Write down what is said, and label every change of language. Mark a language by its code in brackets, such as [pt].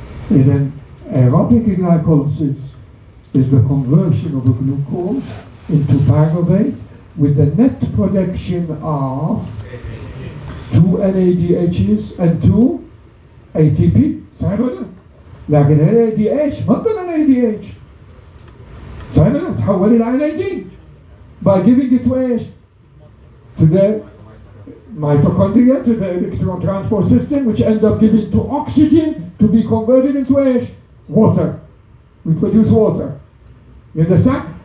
[en] And then aerobic glycolysis is the conversion of a glucose into pyruvate with the net production of 2 NADHs and 2 ATP. [ar] صحيح ولا؟ لكن NADH ما ضل NADH. صحيح ولا؟ تحول إلى [en] NAD by giving it to ايش؟ To the mitochondria, to the electron transport system, which end up giving to oxygen to be converted into ash, water. We produce water. You understand?